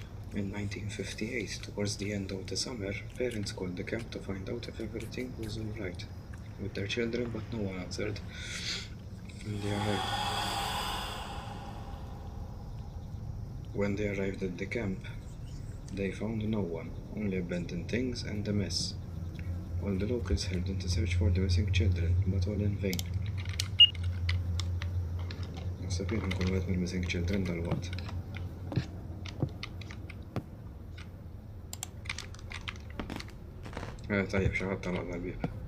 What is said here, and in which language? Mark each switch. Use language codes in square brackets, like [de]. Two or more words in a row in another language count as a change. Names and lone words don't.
[en] In 1958, towards the end of the summer, parents called the camp to find out if everything was alright with their children, but no one answered. When they arrived at the camp, they found no one, only abandoned things and a mess. All the locals helped them to search for the missing children, but all in vain. [mt] Naħseb jien nkun wieħed mill- [en] missing children [mt] dal-waqt. Tajjeb xi ħadd tagħlaq l-bieb.